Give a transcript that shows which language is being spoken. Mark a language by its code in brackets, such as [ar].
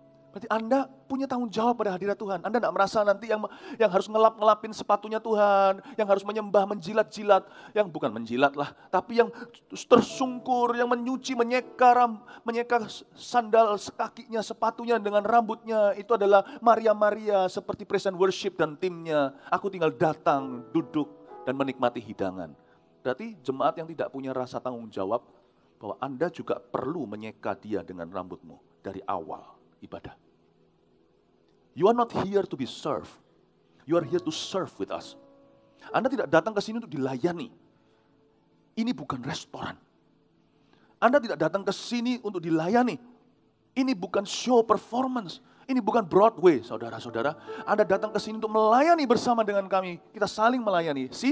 [id] Berarti Anda punya tanggung jawab pada hadirat Tuhan. Anda tidak merasa nanti yang harus ngelapin sepatunya Tuhan, yang harus menyembah, menjilat-jilat, yang bukan menjilat lah, tapi yang tersungkur, yang menyuci, menyeka sandal kakinya, sepatunya dengan rambutnya, itu adalah Maria seperti [en] praise and worship [id] dan timnya. Aku tinggal datang, duduk, dan menikmati hidangan. Berarti jemaat yang tidak punya rasa tanggung jawab, bahwa Anda juga perlu menyeka dia dengan rambutmu dari awal ibadah. [en] You are not here to be served. You are here to serve with us. [id] Anda tidak datang ke sini untuk dilayani. Ini bukan restoran. Anda tidak datang ke sini untuk dilayani. Ini bukan show performance. Ini bukan Broadway, saudara-saudara. Anda datang ke sini untuk melayani bersama dengan kami. Kita saling melayani.